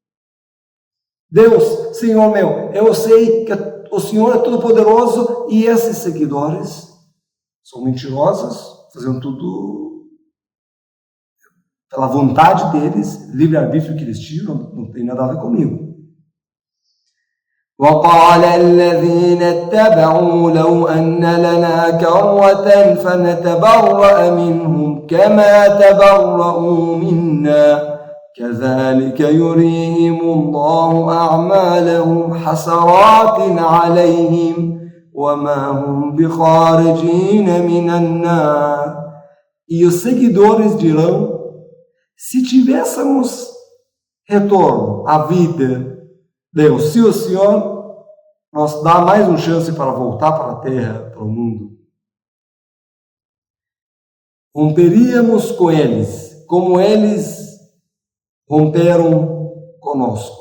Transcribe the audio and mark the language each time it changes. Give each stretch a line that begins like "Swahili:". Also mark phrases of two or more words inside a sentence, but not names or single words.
Portuguese: Deus, Senhor meu, eu sei que o Senhor é todo-poderoso e esses seguidores são mentirosos, fazendo tudo pela vontade deles, livre-arbítrio que eles tinham, não tem nada a ver comigo.
Arabic: وقال الذين اتبعوا لو أن لنا كرة فنتبرأ منهم كما تبرؤوا منا كذلك يريهم الله أعمالهم حسرات عليهم وما هم بخارجين من النار.
Portuguese: E os seguidores dirão: se tivéssemos retorno à vida, Deus, se o Senhor nos dá mais uma chance para voltar para a terra, para o mundo, romperíamos com eles, como eles romperam conosco.